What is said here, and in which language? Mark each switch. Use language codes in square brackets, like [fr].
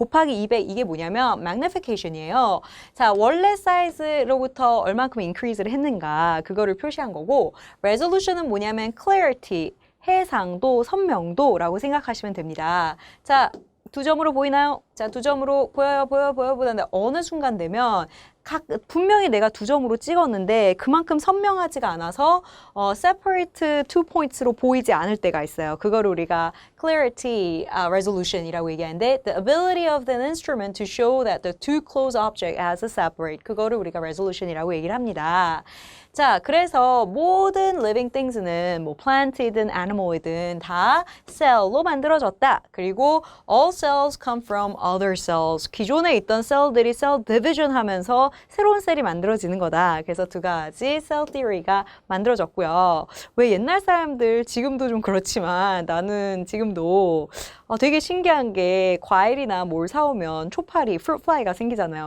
[ko] 곱하기 200 이게 뭐냐면 magnification이에요. 자, 원래 사이즈로부터 얼만큼 increase를 했는가 그거를 표시한 거고 resolution은 뭐냐면 clarity, 해상도, 선명도라고 생각하시면 됩니다. 자, 두 점으로 보이나요? 자, 두 점으로 보여보는데 어느 순간 되면 분명히 내가 두 점으로 찍었는데 그만큼 선명하지가 않아서 separate two points로 보이지 않을 때가 있어요. 그거를 우리가 clarity resolution이라고 얘기하는데 [en] the ability of the instrument to show that the two close object as a separate [ko] 그거를 우리가 resolution이라고 얘기를 합니다. 자, 그래서 모든 living things는 뭐 plant이든 animal이든 다 셀로 만들어졌다. [en] 그리고 all cells come from other cells. [ko] 기존에 있던 셀들이 cell division 하면서 새로운 셀이 만들어지는 거다. 그래서 두 가지 셀 티어리가 만들어졌고요. 왜 옛날 사람들 지금도 좀 그렇지만 나는 지금도 되게 신기한 게 과일이나 뭘 사오면 초파리, fruitfly가 생기잖아요.